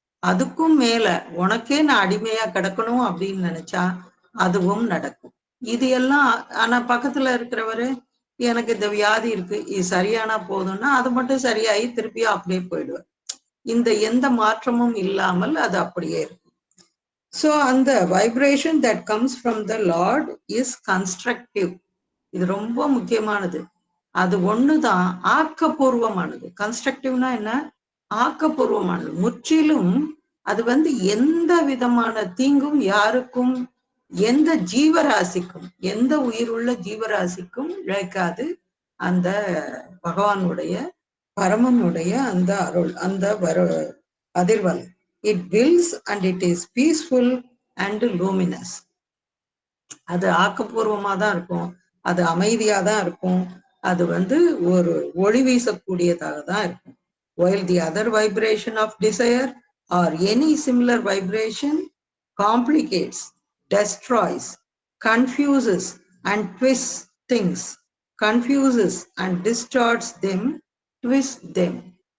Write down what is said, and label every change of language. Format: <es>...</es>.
<ta>அதுக்கும் மேல உனக்கே நான் அடிமையா கிடக்கணும் அப்படின்னு நினைச்சா அதுவும் நடக்கும். இது எல்லாம் ஆனா பக்கத்துல இருக்கிறவரு எனக்கு இந்த வியாதி இருக்கு, இது சரியானா போதும்னா அது மட்டும் சரியாயி திருப்பியும் அப்படியே போயிடுவார். இந்த எந்த மாற்றமும் இல்லாமல் அது அப்படியே இருக்கும்.</ta> <en>So</en> <ta>அந்த vibration</ta> <en>that comes from the Lord is constructive.</en> <ta>இது ரொம்ப முக்கியமானது. அது ஒண்ணுதான் ஆக்கப்பூர்வமானது. கன்ஸ்ட்ரக்டிவ்னா என்ன? ஆக்கப்பூர்வமானது. முற்றிலும் அது வந்து எந்த விதமான தீங்கும் யாருக்கும், எந்த ஜீவராசிக்கும், எந்த உயிருள்ள ஜீவராசிக்கும் இழைக்காது. அந்த பகவானுடைய பரமனுடைய அந்த அருள், அந்த அதிர்வலை.</ta> <en>It wills and it is peaceful and luminous.</en> <ta>அது ஆக்கப்பூர்வமா தான் இருக்கும், அது அமைதியா தான் இருக்கும், அது வந்து ஒரு ஒளி வீசக்கூடியதாக தான் இருக்கும்.</ta> <en>While the other vibration of desire or any similar vibration complicates, destroys, confuses and twists things, confuses and distorts them, twists them.</en>